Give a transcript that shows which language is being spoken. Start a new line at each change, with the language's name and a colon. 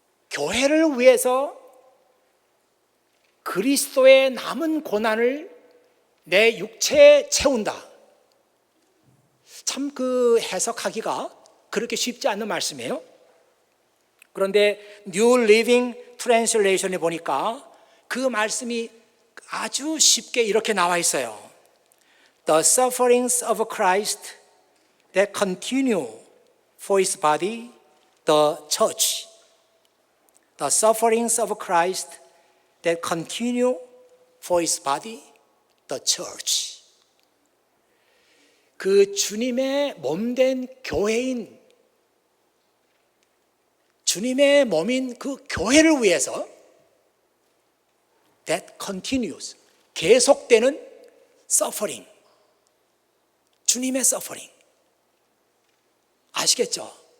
Korean: 교회를 위해서 그리스도의 남은 고난을 내 육체에 채운다. 참 그 해석하기가 그렇게 쉽지 않은 말씀이에요. 그런데 New Living Translation에 보니까 그 말씀이 아주 쉽게 이렇게 나와 있어요.
English: The sufferings of Christ that continue for His body, the church. The sufferings of Christ that continue for His body, the church.
Korean: 그 주님의 몸된 교회인, 주님의 몸인 그 교회를 위해서
English: that continues,
Korean: 계속되는 suffering, 주님의 suffering. 아시겠죠?